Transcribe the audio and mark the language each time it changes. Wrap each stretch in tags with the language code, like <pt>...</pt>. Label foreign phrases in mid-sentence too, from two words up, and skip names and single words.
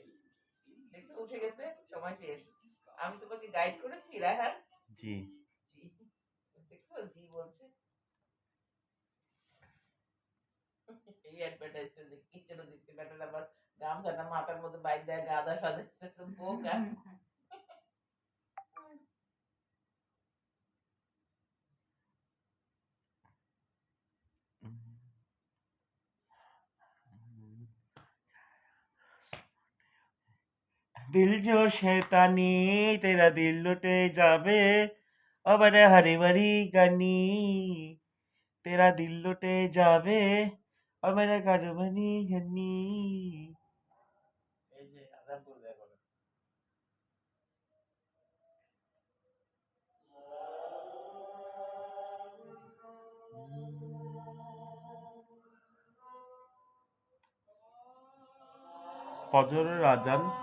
<bn>দেখছো উঠে গেছে সময় শেষ। আমি তোমাকে গাইড করেছি রাহান। জি জি দেখছো জি বলছে। এই অ্যাডভার্টাইজটা যে কি যেন দিচ্ছে ব্যাটার আবার গামছাটা মাথার মধ্যে বাইক দেয় গাদা সাজাচ্ছে তো বোকা।</bn> <hi>दिल जो शैतानी तेरा दिल लुटे जावे ओ बड़े हरी भरी गनी तेरा दिल लुटे जावे ओ मेरे घर बनी गनी।</hi> <bn>এই যে আজান করবে এখন। ফজরের আজান।</bn>